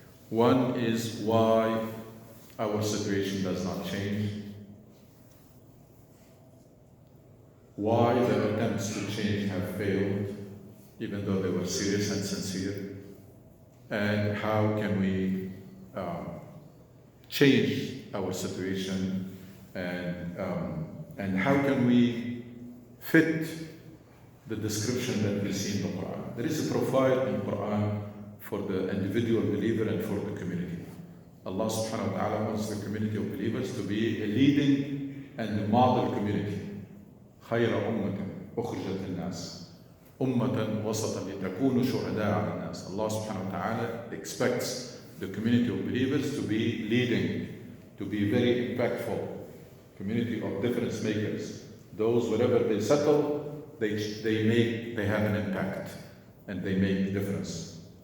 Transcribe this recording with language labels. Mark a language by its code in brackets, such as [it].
[en] One is why our situation does not change, why the attempts to change have failed, even though they were serious and sincere, and how can we change our situation, and how can we fit the description that we see in the Quran. There is a profile in the Quran for the individual believer and for the community. Allah subhanahu wa ta'ala wants the community of believers to be a leading and a model community. [ar] خير أمة أخرجت للناس أمة وسطا لتكونوا شهداء على الناس. [en] Allah subhanahu wa ta'ala expects the community of believers to be leading, to be very impactful, community of difference makers. Those, wherever they settle, they have an impact and they make a difference.